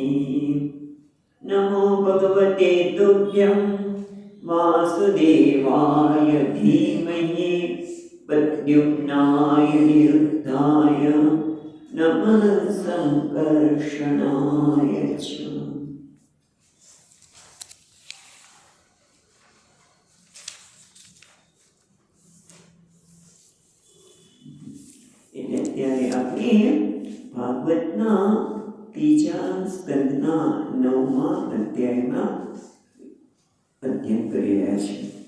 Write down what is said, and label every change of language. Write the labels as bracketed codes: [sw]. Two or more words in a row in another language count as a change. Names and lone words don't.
[sa] नमो भगवते तुभ्यं वासुदेवाय धीमहि प्रद्युम्नाय निरुद्धाय नमः संकर्षणाय च। [gu] અત્યારે આપણે ભાગવતના ત્રીજા સ્કંદના 9મા અધ્યાયમાં અધ્યયન કરી રહ્યા છીએ